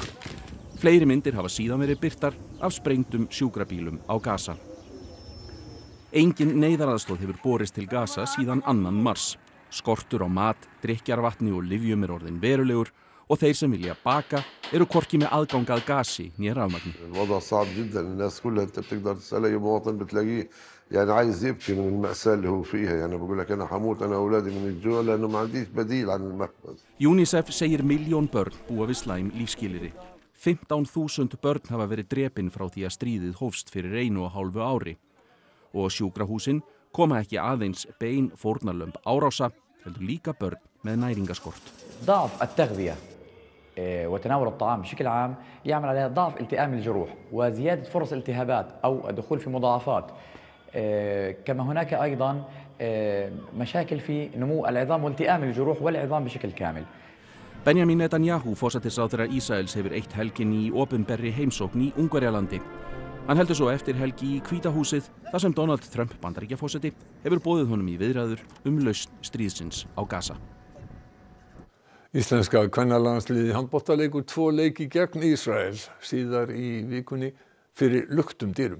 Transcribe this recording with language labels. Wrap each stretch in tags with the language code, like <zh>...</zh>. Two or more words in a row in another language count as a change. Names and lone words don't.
<is>Fleiri myndir hafa síðan verið birtar af sprengdum sjúkrabílum á Gaza. Engin neyðaraðstoð hefur borist til Gaza síðan 2. mars. Skortur á mat, drykkjarvatni og lyfjum orðinn verulegur og þeir sem vilja baka eru hvorki með aðgang að gasi né rafmagni.</is> <ar>الوضع صعب جدا الناس كلها انت بتقدر تسال اي مواطن بتلاقيه يعني عايز يبكي من المأساة اللي هو فيها يعني بقول لك انا حموت انا واولادي من الجوع لانه ما عنديش بديل عن المخبز.</ar> <is>UNICEF segir 1 milljón börn búa við slæm lífsskilyrði. 15.000 börn hafa verið drepin frá því að stríðið hófst fyrir 1,5 ári. Og sjúkrahúsin koma ekki aðeins bein fórnarlömb árása, heldur líka börn með næringaskort.</is> <ar>ضعف التغذية وتناول الطعام بشكل عام يعمل عليها ضعف التئام الجروح وزيادة فرص الالتهابات أو الدخول في مضاعفات. كما هناك أيضا مشاكل في نمو العظام والتئام الجروح والعظام بشكل كامل.</ar> <is>Benjamin Netanyahu, forsætisráðherra Ísraels, hefur eitt helgin í opinberri heimsókn í Ungverjalandi. Hann heldur svo eftir helgi í Hvíta húsið þar sem Donald Trump Bandaríkjaforseti hefur boðið honum í viðræður lausn stríðsins á Gaza. Íslenska kvennalandsliðið í handbolta leikur 2 leiki gegn Ísrael síðar í vikunni fyrir luktum dyrum.</is>